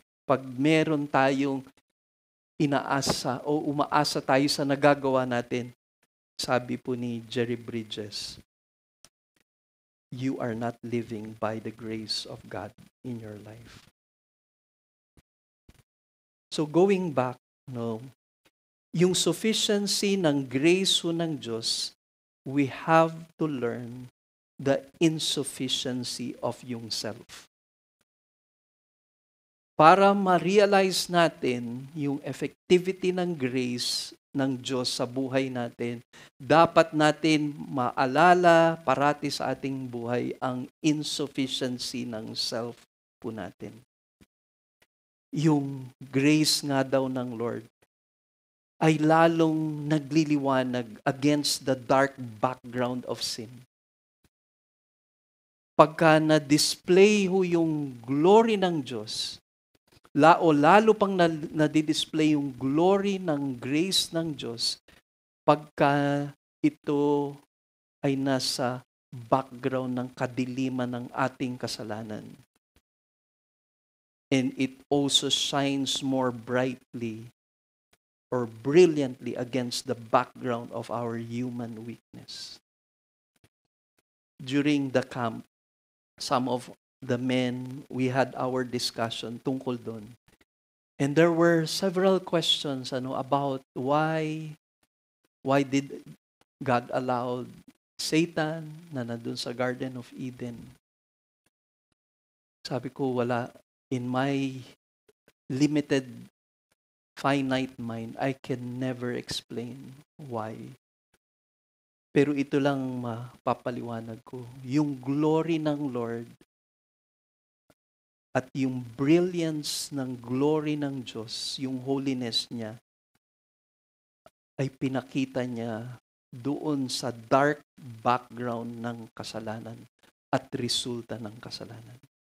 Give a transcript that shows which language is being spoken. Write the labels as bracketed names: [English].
[Filipino] Pag meron tayong inaasa o umaasa tayo sa nagagawa natin, sabi po ni Jerry Bridges, [English] you are not living by the grace of God in your life. So going back, [Filipino] yung sufficiency ng grace ng Diyos, [English] we have to learn the insufficiency of yung self. [Filipino] Para ma-realize natin yung effectivity ng grace ng Diyos sa buhay natin, dapat natin maalala parati sa ating buhay ang insufficiency ng self po natin. Yung grace nga daw ng Lord ay lalong nagliliwanag against the dark background of sin. Pagka na-display ho yung glory ng Diyos, lalo pang na-display yung glory ng grace ng Diyos, pagka ito ay nasa background ng kadiliman ng ating kasalanan. [English] And it also shines more brightly or brilliantly against the background of our human weakness. During the camp, some of the men, we had our discussion [Filipino] tungkol doon. [English] And there were several questions about why did God allow Satan [Filipino] na nandun sa [English] Garden of Eden. [Filipino] Sabi ko, wala. [English] In my limited, finite mind, I can never explain why. [Filipino] Pero ito lang mapapaliwanag ko. Yung glory ng Lord at yung brilliance ng glory ng Diyos, yung holiness niya, ay pinakita niya doon sa dark background ng kasalanan at resulta ng kasalanan.